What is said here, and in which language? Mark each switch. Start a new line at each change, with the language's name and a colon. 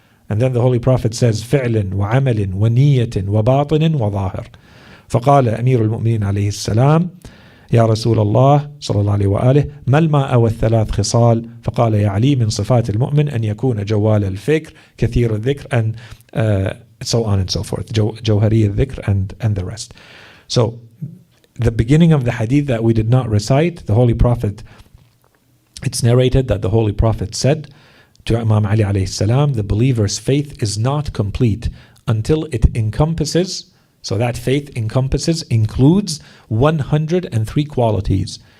English: And then the Holy Prophet says
Arabic: فعل وعمل ونية وباطن وظاهر. فقال أمير المؤمنين عليه السلام يا رسول الله صلى الله عليه وآله ما الماء والثلاث خصال؟ فقال يا علي من صفات المؤمن أن يكون جوال الفكر كثير الذكر
English: and so on and so forth,
Arabic: جوهري الذكر
English: and the rest. So the beginning of the hadith that we did not recite, the Holy Prophet, it's narrated that the Holy Prophet said to Imam Ali alayhi salam, the believer's faith is not complete until it encompasses, so that faith includes 103 qualities.